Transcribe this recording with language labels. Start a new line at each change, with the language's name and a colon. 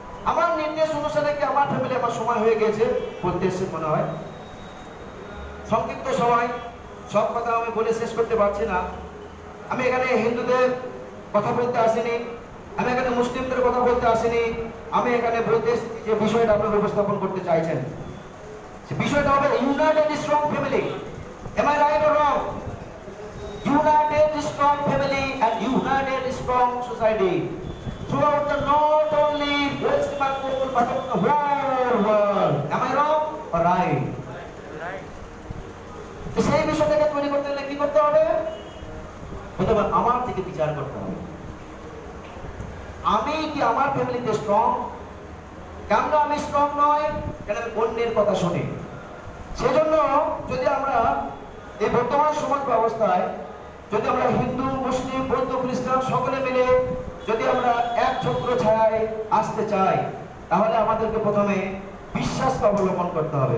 Bangla: আমার নির্দেশ অনুসারে কি আমার ফ্যামিলি? আমার সময় হয়ে গেছে বলতে এসে মনে হয়, সংক্ষিপ্ত সময়, সব কথা আমি বলে শেষ করতে পারছি না। আমি এখানে হিন্দুদের কথা বলতে আসিনি, আমি এখানে মুসলিমদের কথা বলতে আসিনি, আমি এখানে বলতে এসেছি যে বিষয়টা আপনারা উপস্থাপন করতে চাইছেন, সে বিষয়টা হবে United strong family.
English: Am I right or wrong? United strong family and united strong society throughout the not only West Bengal but of the whole world. Am I wrong or right?
Bangla: তো সেই বিষয়টাকে তৈরি করতে হলে কি করতে হবে? প্রথমে আমার থেকে বিচার করতে হবে, আমি কি আমার ফ্যামিলিতে স্ট্রং? কেন আমি স্ট্রং নয়? কেন আমি অন্যের কথা শুনি? সেজন্য যদি আমরা এই বর্তমান সমাজ ব্যবস্থায় যদি আমরা হিন্দু, মুসলিম, বৌদ্ধ, খ্রিস্টান সকলে মিলে যদি আমরা এক ছত্র ছায়ায় আসতে চাই, তাহলে আমাদেরকে প্রথমে বিশ্বাসকে অবলম্বন করতে হবে।